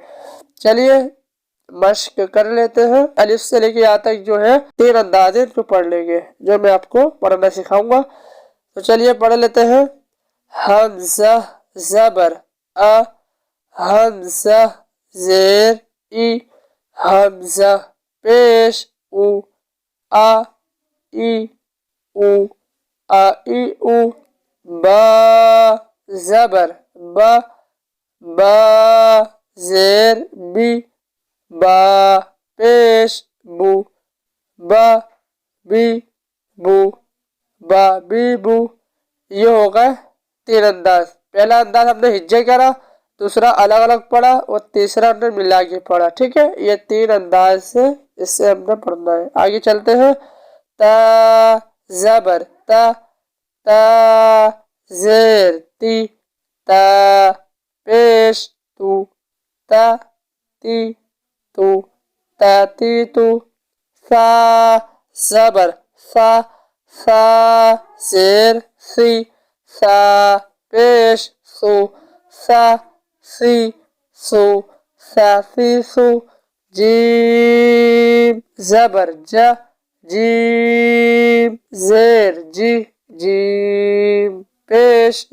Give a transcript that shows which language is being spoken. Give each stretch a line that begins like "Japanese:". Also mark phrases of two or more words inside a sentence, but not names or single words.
Urdu: چلیے مشق کر لیتے ہیں۔ الف سے لے کے یہاں تک جو ہے 3 انداز ہیں، ان کو پڑھ لیں گے جو میں آپ کو پڑھنا سکھاؤں گا۔ تو چلیے پڑھ لیتے ہیں۔ حمزہ، زبر، حمزہ، زیر، حمزہ، پیش، با، زبر، با، زیر، با، پیش، بو، بو۔ یہ ہوگا 3 انداز۔ پہلا انداز ہم نے ہجے کرا، دوسرا الگ الگ پڑھا اور تیسرا ہم نے ملا کے پڑھا۔ ٹھیک ہے، یہ 3 انداز سے اس سے ہم نے پڑھنا ہے۔ آگے چلتے ہیں۔ تا، زبر، تا، زیر، تا، پیش، تا، ثا، زبر، ثا، زیر، ثا، پیش، سو، جیم، زبر، جیم، زیر، جیم، پیش،